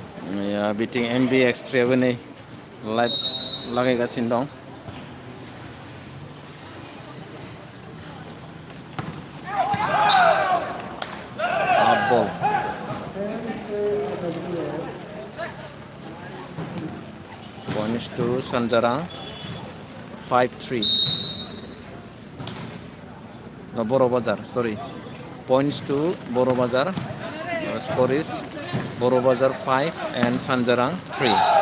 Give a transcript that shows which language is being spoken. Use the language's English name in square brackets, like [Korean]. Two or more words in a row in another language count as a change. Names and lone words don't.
[Bodo] बिथिं MB एक्सट्रायाबो नै लाइभ लागायगासिनो दं। [English] हाफ बल points to Sanjarang 5-3. No, Boro Bazar, sorry. Points to Boro Bazar. Score is Boro Bazar 5 and Sanjarang 3.